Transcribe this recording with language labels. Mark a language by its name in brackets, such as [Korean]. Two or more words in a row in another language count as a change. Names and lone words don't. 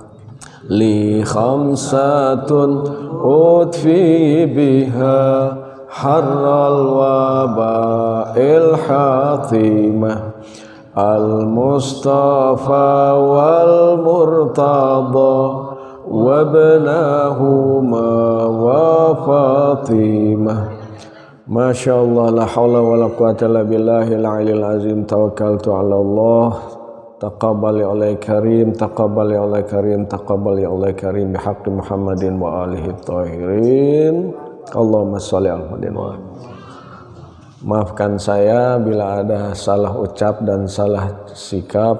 [Arabic] لي خمسة أطفي بها حر الوباء الحاطمة المصطفى والمرتضى وابناهما وفاطمة. ما شاء الله لا حول ولا قوة إلا بالله العلي العظيم. توكلت على الله تقبل يا الله كريم تقبل يا الله كريم تقبل يا الله كريم بحق محمد وآله الطاهرين. اللهم صل على محمد وآله. [Indonesian] Maafkan saya bila ada salah ucap dan salah sikap.